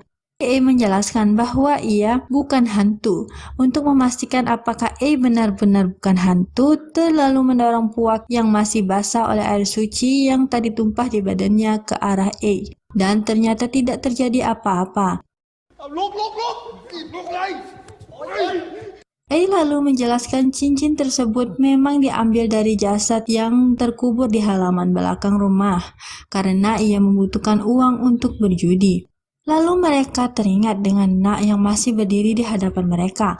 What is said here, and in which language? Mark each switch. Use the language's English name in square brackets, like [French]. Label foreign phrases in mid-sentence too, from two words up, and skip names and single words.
[Indonesian] A menjelaskan bahwa ia bukan hantu. Untuk memastikan apakah A benar-benar bukan hantu, Te lalu mendorong Puak yang masih basah oleh air suci yang tadi tumpah di badannya ke arah A. Dan ternyata tidak terjadi apa-apa. [Thai] เอาลุกเลย [Indonesian] A lalu menjelaskan cincin tersebut memang diambil dari jasad yang terkubur di halaman belakang rumah karena ia membutuhkan uang untuk berjudi. Lalu mereka teringat dengan Nak yang masih berdiri di hadapan mereka.